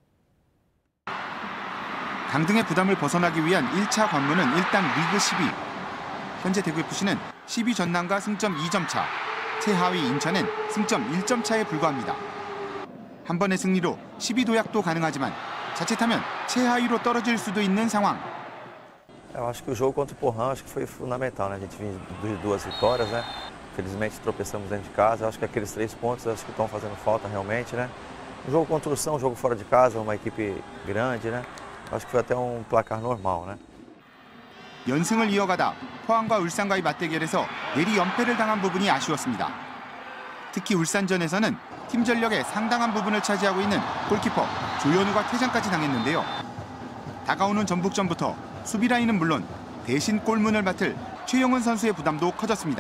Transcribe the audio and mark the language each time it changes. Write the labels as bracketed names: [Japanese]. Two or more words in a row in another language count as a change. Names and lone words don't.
[Korean] 강등의 부담을 벗어나기 위한 1차 관문은 일단 리그 10위. 현재 대구FC는 10위 전남과 승점 2점 차, 최하위 인천은 승점 1점 차에 불과합니다. 한 번의 승리로 10위 도약도 가능하지만 자칫하면 최하위로 떨어질 수도 있는 상황. [Portuguese] Eu acho que o jogo contra o Porrão acho que foi fundamental, né? A gente vinha de 2 vitórias, né? Felizmente tropeçamos dentro de casa. Eu acho que aqueles 3 pontos acho que estão fazendo falta realmente, né? Um jogo contra o São, um jogo fora de casa, uma equipe grande, né? Acho que foi até um placar normal, né? [Korean] 연승을 이어가다 포항과 울산과의 맞대결에서 내리 연패를 당한 부분이 아쉬웠습니다. 특히 울산전에서는 팀 전력의 상당한 부분을 차지하고 있는 골키퍼 조현우가 퇴장까지 당했는데요. 다가오는 전북전부터 수비 라인은 물론 대신 골문을 맡을 최용은 선수의 부담도 커졌습니다.